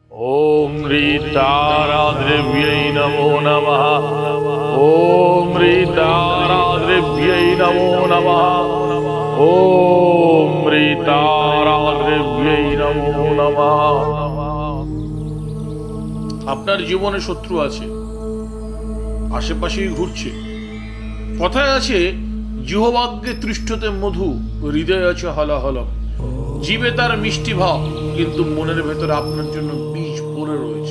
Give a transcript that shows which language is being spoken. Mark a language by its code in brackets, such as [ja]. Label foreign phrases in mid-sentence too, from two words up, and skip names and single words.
[sa] ओम ह्रीताराद्रव्यै नमो नमः। ओम ह्रीताराद्रव्यै नमो नमः। ओम ह्रीताराद्रव्यै नमो नमः। [bn] আপনার জীবনে শত্রু আছে, আশেপাশেই ঘুরছে। কথায় আছে, [sa] জিহ্বাগ্রে তৃষ্ণতে মধু, হৃদয়ে [bn] আছে হলাহলম। জিভে তার মিষ্টি ভাব, কিন্তু মনের ভেতরে আপনার জন্য বীজ পড়ে রয়েছে।